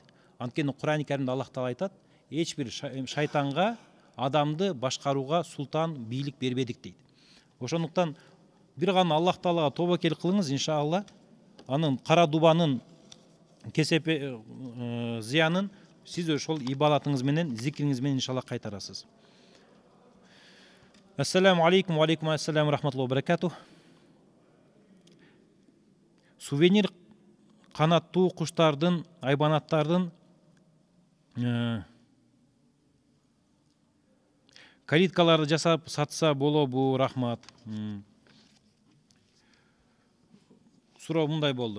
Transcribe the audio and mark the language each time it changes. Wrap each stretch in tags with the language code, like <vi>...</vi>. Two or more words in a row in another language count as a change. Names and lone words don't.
<ky>Анткени Кур'ан-ы Каримде Аллах Таала айтат, эч бир шайтанга адамды башкарууга султан, бийлик бербедик дейт. Ошондуктан бир гана Аллах Таалага тобокел кылыңыз, иншалла, анын кара дубанын кесепи зыянын сиз ошол ибадатыңыз менен, зикриңиз менен иншалла кайтарасыз.</ky> <ar>السلام عليكم، وعليكم السلام، ورحمة الله وبركاته.</ar> <ky>Сувенир канаттуу куштардын, айбанаттардын калиткаларды жасап сатса болобу? Рахмат. Суроо мындай болду.</ky>